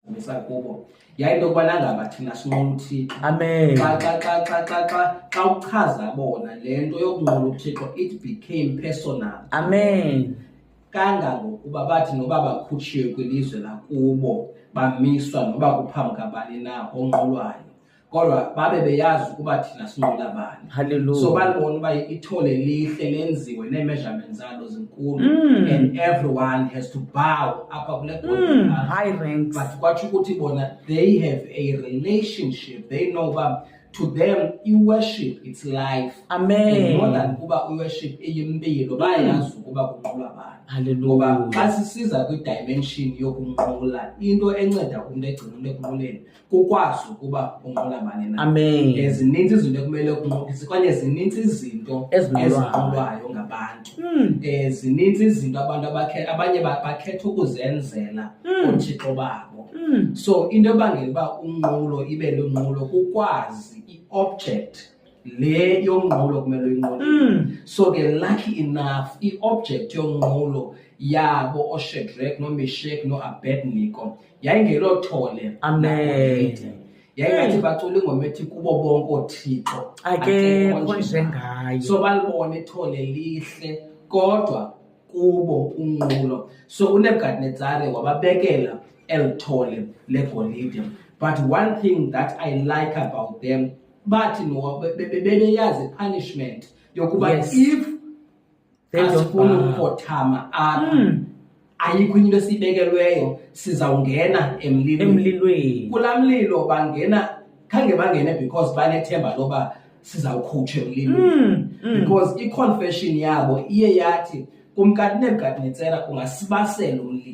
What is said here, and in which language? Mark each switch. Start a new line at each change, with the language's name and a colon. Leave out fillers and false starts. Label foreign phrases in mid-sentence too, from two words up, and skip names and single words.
Xhosa: sifundisa kubo yayinto yokubana ngaba thina sinqula uThixo. Amen. Xa uchaza bona le nto yokunqula uThixo,
English: it became personal.
Xhosa: Amen. Kangangokuba bathi noba bakhutshiwe kwilizwe lakubo bamiswa noba kuphambi kabani na onqulwayo, kodwa babe beyazi ukuba thina sinqula bani. Hallelujah. So balibona uba ithole lihle lenziwe nee-measurements zalo zinkulu,
English: and everyone has to bow
Xhosa: apha kule
English: golden altar. High ranks. But
Xhosa: kwatsho ukuthi bona
English: they have a relationship. They know uba to them i-worship it's life.
Xhosa: Amen.
English: And more than
Xhosa: ukuba i-worship iyimpilo, bayayazi ukuba kunqula bani. Hallelujah. Ngoba xa sisiza kwi-dimension yokunqula, into enceda umntu egcina umntu ekunquleni kukwazi ukuba unqula bani na. Amen. Zininzi izinto ekumele kunqulise, okanye zininzi izinto ezinqulwayo ngabantu. Zininzi izinto abantu abanye bakhetha ukuzenzela oothixo babo. So into ebangela uba unqulo ibe lunqulo kukwazi i-object le yonqulo kumele uyinqule. So ke
English: lucky enough
Xhosa: i-object yonqulo yabo oShadrach noMeshach noAbednego yayingelo thole. Amen. Yayingathi bacula ingoma ethi kubo bonke oothixo akekho njengaye. So balibona ithole lihle kodwa kubo unqulo. So uNebukadnezar wababekela elithole legolide.
English: But one thing that I like about them,
Xhosa: bathi no bebeyazi punishment yokuba if asifuna ukukhothama apha ayikho into esibekelweyo sizawungena emlilweni. Kulaa mlilo bangena, khange bangene because banethemba loba sizawukhutshwa emlilweni, because i-confession yabo iye yathi kuNebukadnezar ungasibasela umlilo.